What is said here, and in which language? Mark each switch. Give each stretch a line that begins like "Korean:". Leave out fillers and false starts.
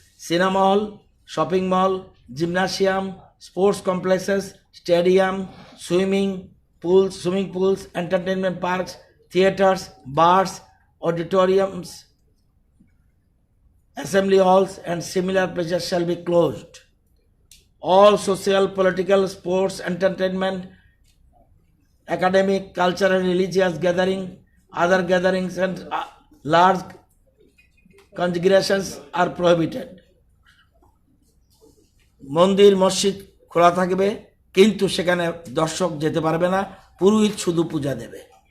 English: Cinema hall, shopping mall, gymnasium, sports complexes, stadium, swimming pools, entertainment parks, theatres, bars, auditoriums, assembly halls and similar places shall be closed. All social, political, sports, entertainment, academic, cultural, religious gathering, other gatherings and large congregations are prohibited.
Bangla: মন্দির মসজিদ খোলা থাকবে, কিন্তু সেখানে দর্শক যেতে পারবে না, পুরোহিত শুধু পূজা দেবে।